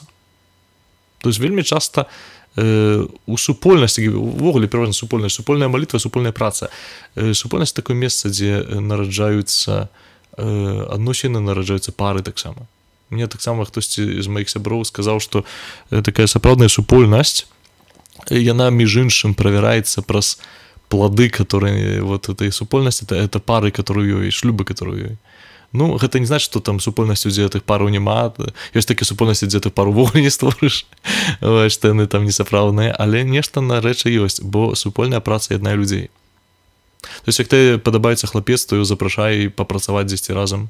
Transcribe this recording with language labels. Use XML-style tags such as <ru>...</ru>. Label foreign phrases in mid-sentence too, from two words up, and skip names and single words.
<ru>То есть</ru> <be>вельмі часта у супольнасці, увогуле пераважна супольная малітва, супольная праца. Супольнасць — такое месца, дзе нараджаюцца адносіны, нараджаюцца пары таксама. Мне таксама хтосьці з маіх сяброў сказаў, што такая сапраўдная супольнасць, яна, між іншым, правяраецца праз плоды,</be> <ru>которые вот этой супольности, это пары, которые ей,</ru> <be>шлюбы, которые ей. Ну, гэта не значит, што там супольнасцю, дзе тых параў няма. Ёсць такі супольнасці, дзе ты пару вогуле не створыш, што яны там несапраўдныя, але нешта на рэчы ёсць, бо супольная праца яднае людзей.</be> <ru>То есть,</ru> <be>як ты падабаецца хлапец, то запрашай папрацаваць дзесьці разам.</be>